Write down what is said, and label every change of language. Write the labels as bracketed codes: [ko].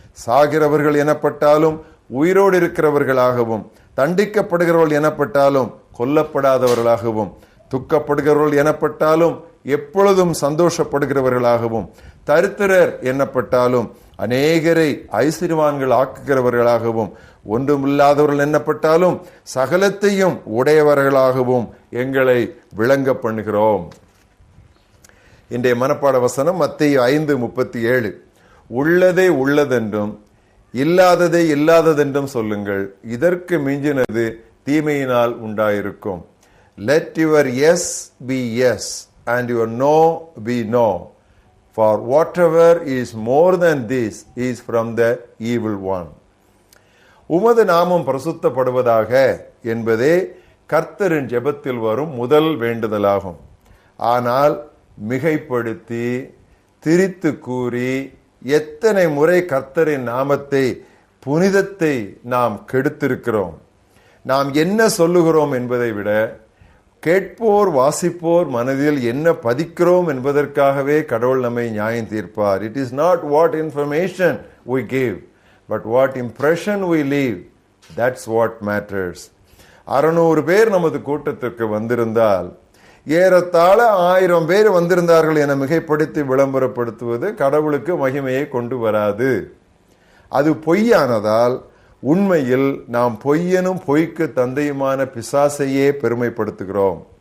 [ta] சாகிறவர்கள் எனப்பட்டாலும் உயிரோடு இருக்கிறவர்களாகவும் தண்டிக்கப்படுகிறவர்கள் எனப்பட்டாலும் கொல்லப்படாதவர்களாகவும் துக்கப்படுகிறவர்கள் எனப்பட்டாலும் எப்பொழுதும் சந்தோஷப்படுகிறவர்களாகவும் தரித்திரர் எனப்பட்டாலும் அநேகரை ஐஸ்வர்யவான்கள் ஆக்குகிறவர்களாகவும் ஒன்றுமில்லாதவர்கள் என்னப்பட்டாலும் சகலத்தையும் உடையவர்களாகவும் எங்களை விளங்க பண்ணுகிறோம். இன்றைய மனப்பாட வசனம் மத்தேயு 5:37. உள்ளதை உள்ளதென்றும் இல்லாததை இல்லாததென்றும் சொல்லுங்கள், இதற்கு மிஞ்சினது தீமையினால் உண்டாயிருக்கும். [en] Let your yes be yes and your no be no, for whatever is more than this is from the evil one. [ta] உமது நாமம் பரிசுத்தப்படுவதாக என்பதே கர்த்தரின் ஜெபத்தில் வரும் முதல் வேண்டுதலாகும். ஆனால் மிகைப்படுத்தி திரித்து கூறி எத்தனை முறை கர்த்தரின் நாமத்தை புனிதத்தை நாம் கெடுத்திருக்கிறோம். நாம் என்ன சொல்லுகிறோம் என்பதை விட கேட்போர் வாசிப்போர் மனதில் என்ன பதிக்கிறோம் என்பதற்காகவே கடவுள் நம்மை நியாயம் தீர்ப்பார். [en] It is not what information we give, but what impression we leave. That's what matters. [ta] 600 பேர் நமது கூட்டத்திற்கு வந்திருந்தால் ஏறத்தாழ 1000 பேர் வந்திருந்தார்கள் என மிகைப்படுத்தி விளம்பரப்படுத்துவது கடவுளுக்கு மகிமையை கொண்டு வராது. அது பொய்யானதால் உண்மையில் நாம் பொய்யனும் பொய்க்கு தந்தையுமான பிசாசையே பெருமைப்படுத்துகிறோம்.